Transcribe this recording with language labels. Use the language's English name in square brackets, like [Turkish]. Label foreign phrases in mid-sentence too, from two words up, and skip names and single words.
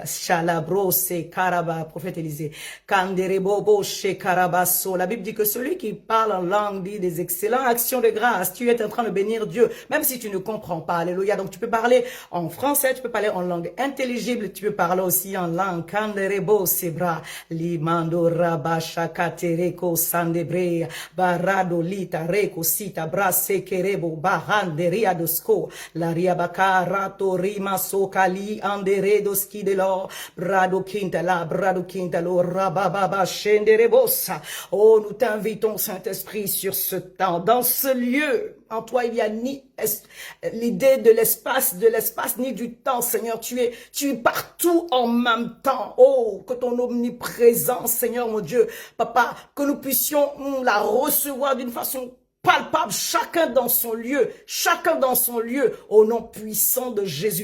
[French] Shalabro se Karaba, prophète Élisée. Kanderebobo she Karabaso. La Bible dit que celui qui parle en langue dit des excellentes actions de grâce. Tu es en train de bénir Dieu, même si tu ne comprends pas. Alléluia. Donc, tu peux parler en français, tu peux parler en langue intelligible, tu peux parler aussi en langue. Kanderebo sebra. Limando Rabba Shakatereko Sandebrea. Rado lita reko sita brase kerebo bahande riadosko la riabaka rato rima sokali anderedo skidelo brado quinta lo rababa shenderebosa. Oh, nous t'invitons, Saint-Esprit, sur ce temps, dans ce lieu. En toi, il n'y a ni l'idée de l'espace, ni du temps, Seigneur. Tu es partout en même temps. Oh, que ton omniprésence, Seigneur, mon Dieu, Papa, que nous puissions la recevoir d'une façon palpable, chacun dans son lieu, au nom puissant de Jésus.